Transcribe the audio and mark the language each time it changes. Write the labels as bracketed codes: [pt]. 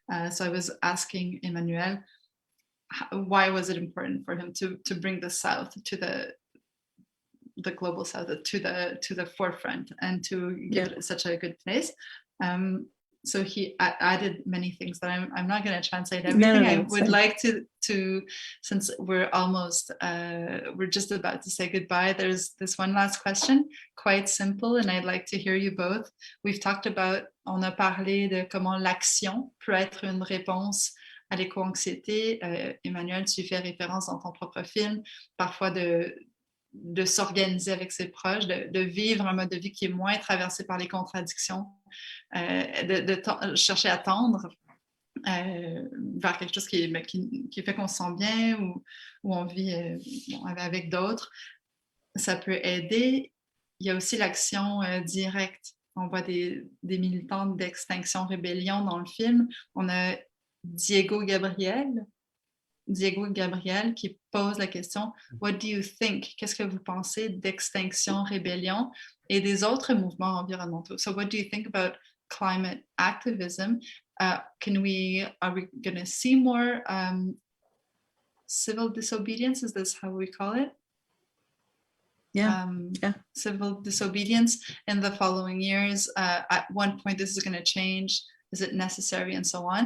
[en] So I was asking Emmanuel, why was it important for him to bring the South to the global South to the forefront and to give it such a good place? So he added many things that I'm not going to translate everything. I would like to, since we're almost, we're just about to say goodbye, there's this one last question, quite simple, and I'd like to hear you both. We've talked about, [fr] on a parlé de comment l'action peut être une réponse à l'éco-anxiété. Emmanuel, tu fais référence dans ton propre film, parfois de s'organiser avec ses proches, de vivre un mode de vie qui est moins traversé par les contradictions, de chercher à tendre vers quelque chose qui fait qu'on se sent bien ou on vit avec d'autres. Ça peut aider. Il y a aussi l'action directe. On voit des militants d'Extinction Rébellion dans le film. On a Diego Gabriel qui pose la question « [en] What do you think ?» [fr] Qu'est-ce que vous pensez d'Extinction Rébellion et des autres mouvements environnementaux? [en] So what do you think about climate activism? Are we going to see more civil disobedience? Is this how we call it? Civil disobedience in the following years. At one point, this is going to change. Is it necessary? And so on.